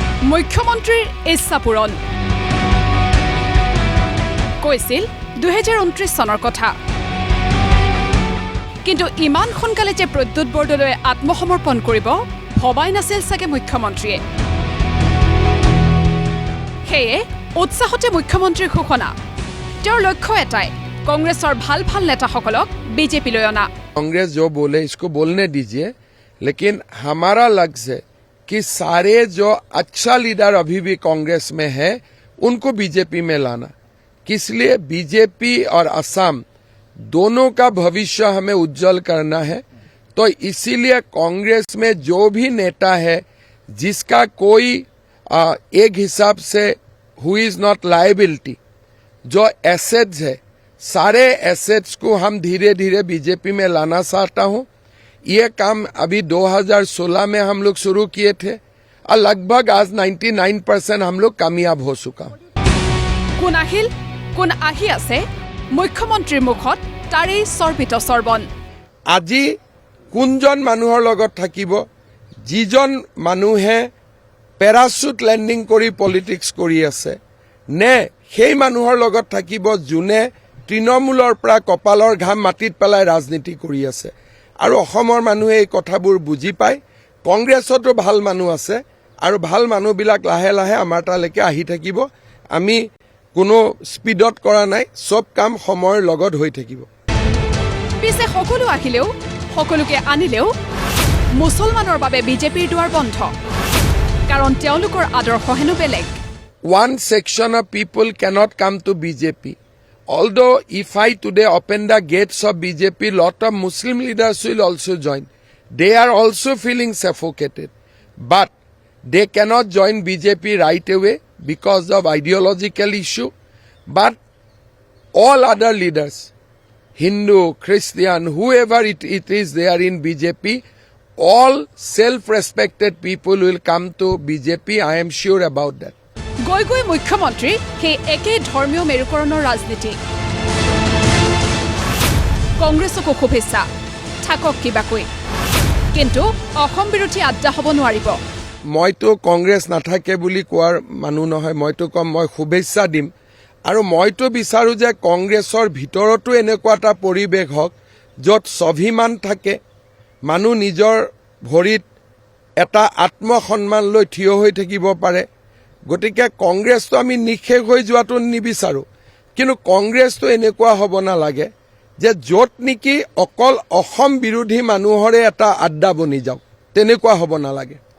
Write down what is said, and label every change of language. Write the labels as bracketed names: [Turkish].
[Assamese] মুখ্যমন্ত্ৰীৰ ইচ্ছা পূৰণ কৈছিল 2029 চনৰ কথা কিন্তু ইমান সোনকালে যে প্ৰদ্যুৎ বৰদলৈ আত্মসমৰ্পণ কৰিব ভবাই নাছিল চাগে মুখ্যমন্ত্ৰীয়ে হেয়ে উৎসাহতে মুখ্যমন্ত্ৰীৰ ঘোষণা তেওঁৰ লক্ষ্য এটাই कांग्रेसर भाल भाल नेता सकलक बीजेपी লৈ অনা [Hindi] कांग्रेस जो बोले इसको बोलने दीजिए लेकिन हमारा लक्ष्य है कि सारे जो अच्छा लीडर अभी भी कांग्रेस में है उनको बीजेपी में लाना इसलिए बीजेपी और असम दोनों का भविष्य हमें उज्जवल करना है तो इसीलिए कांग्रेस में जो भी नेता है जिसका कोई एक हिसाब से [English] who is not liability [Hindi] जो एसेट्स है सारे एसेट्स को हम धीरे धीरे बीजेपी में लाना चाहता हूं ये काम अभी 2016 में हम लोग शुरू किए थे और लगभग आज 99% हम लोग कामयाब हो चुका [Assamese] কোন আহিল কোন আহি আছে মুখ্যমন্ত্ৰীৰ মুখত তাৰে সৰ্বিত সৰ্বন আজি কোনজন মানুহৰ লগত থাকিব যিজন মানুহে পেৰাচুট লেন্ডিং কৰি পলিটিক্স কৰি আছে নে সেই মানুহৰ লগত থাকিব যোনে তৃণমূলৰ পৰা কপালৰ ঘাম মাটিত পেলাই ৰাজনীতি কৰি আছে আৰু অসমৰ মানুহে এই কথাবোৰ বুজি পায় কংগ্ৰেছতো ভাল মানুহ আছে আৰু ভাল মানুহবিলাক লাহে লাহে আমাৰ তালৈকে আহি থাকিব আমি কোনো স্পিডত কৰা নাই সব কাম সময়ৰ লগত হৈ থাকিব পিছে সকলো আহিলেও সকলোকে আনিলেও মুছলমানৰ বাবে বিজেপিৰ দুৱাৰ বন্ধ কাৰণ তেওঁলোকৰ আদৰ্শ হেনো বেলেগ [English] one section of people cannot come to BJP although if I today open the gates of BJP lot of Muslim leaders will also join they are also feeling suffocated but they cannot join BJP right away because of ideological issue but all other leaders Hindu Christian whoever it is they are in BJP all self-respected people will come to BJP I am sure about that [Assamese] গৈ গৈ মুখ্যমন্ত্ৰী হে একে ধৰ্মীয় মেৰুকৰণৰ ৰাজনীতি কংগ্ৰেছকো শুভেচ্ছা থাকক কিবাকৈ কিন্তু অসম বিৰোধী আড্ডা হ'ব নোৱাৰিব মইতো কংগ্ৰেছ নাথাকে বুলি কোৱাৰ মানুহ নহয় মইতো কম মই শুভেচ্ছা দিম আৰু মইতো বিচাৰো যে কংগ্ৰেছৰ ভিতৰতো এনেকুৱা এটা পৰিৱেশ হওক য'ত স্বাভিমান থাকে মানুহ নিজৰ ভৰিত এটা আত্মসন্মান লৈ থিয় হৈ থাকিব পাৰে গতিকে কংগ্ৰেছটো আমি নিখেষ হৈ যোৱাটো নিবিচাৰো কিন্তু কংগ্ৰেছটো এনেকুৱা হ'ব নালাগে যে য'ত নেকি অকল অসম বিৰোধী মানুহৰে এটা আড্ডা বনি যাওক তেনেকুৱা হ'ব নালাগে